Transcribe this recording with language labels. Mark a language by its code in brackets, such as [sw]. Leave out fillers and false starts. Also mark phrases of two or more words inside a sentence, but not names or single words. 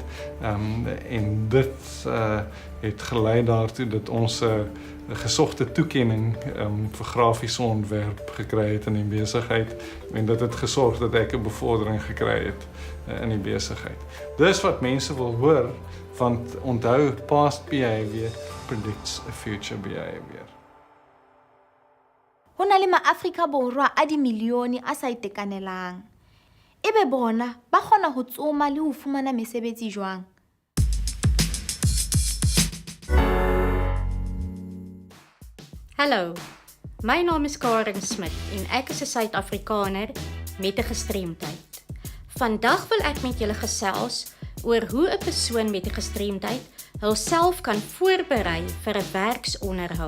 [af] En dit het gelei daartoe dat ons 'n gesogte toekenning vir grafiese ontwerp gekry het in die besigheid, en dit het gesorg dat ek 'n bevordering gekry het in die besigheid. Dis wat mense wil hoor, want onthou, [en] past behavior predicts a future behavior. [st] Ho na le ma-Afrika Borwa a dimilione a sa itekanelang. Ebe bona ba kgona ho tsoma le ho fumana mesebetsi jwang? [af] Hallo, my naam is Karen Smit en ek is 'n Suid-Afrikaner met 'n gestremdheid. Vandag wil ek met julle gesels oor hoe 'n persoon met 'n gestremdheid hulself kan voorberei vir 'n werksonderhoud.